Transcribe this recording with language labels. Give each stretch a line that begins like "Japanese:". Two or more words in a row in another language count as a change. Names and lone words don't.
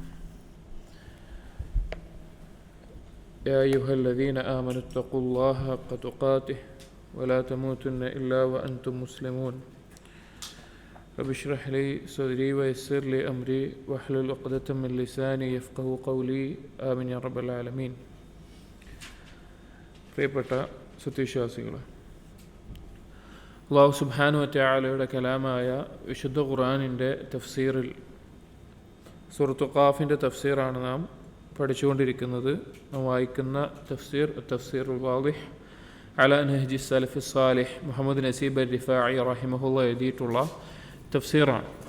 Arabic: يا أيها الذين آمنوا اتقوا الله حق تقاته ولا تموتن إلا وأنتم مسلمون. رب اشرح لي صدري ويسر لي أمري واحلل عقدة من لساني يفقهوا قولي آمين يا رب العالمين.
Malayalam: പ്രിയപ്പെട്ട സത്യവിശ്വാസികളെ,
Arabic: الله سبحانه وتعالى
Malayalam: കലാമായ വിശുദ്ധ ഖുർആനിൻ്റെ തഫ്സീറിൽ സൂറത്തു ഖാഫിൻ്റെ തഫ്സീറാണ് നാം പഠിച്ചുകൊണ്ടിരിക്കുന്നത്. നാം വായിക്കുന്ന തഫ്സീറുൽ വാദിഹ് അലാ നഹ്ജി സലഫി സാലിഹ് മുഹമ്മദ് നസീബ് അർ-റിഫാഇ റഹിമഹുല്ലാഹ് എഴുതിയിട്ടുള്ള തഫ്സീറാണ്.